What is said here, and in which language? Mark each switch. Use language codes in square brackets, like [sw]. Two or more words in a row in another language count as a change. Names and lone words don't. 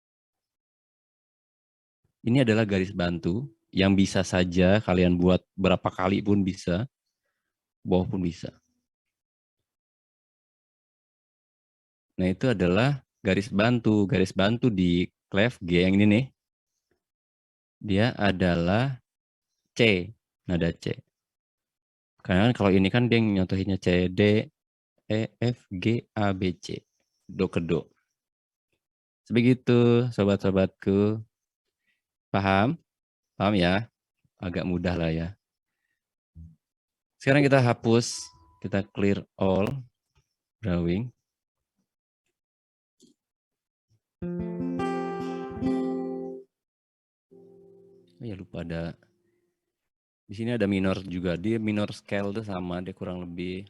[id] Ini adalah garis bantu yang bisa saja kalian buat berapa kali pun bisa, bawah pun bisa. Nah, itu adalah garis bantu. Garis bantu di clef G yang ini nih, dia adalah C, nada C. Karena kalau ini kan dia nyontohinnya C, D, E, F, G, A, B, C. Do ke do. Sebegitu, sobat-sobatku. Paham? Paham ya? Agak mudah lah ya. Sekarang kita hapus, kita [en] clear all drawing. [id] Oh ya lupa ada, di sini ada minor juga. Dia [en] minor scale [id] tuh sama, dia kurang lebih.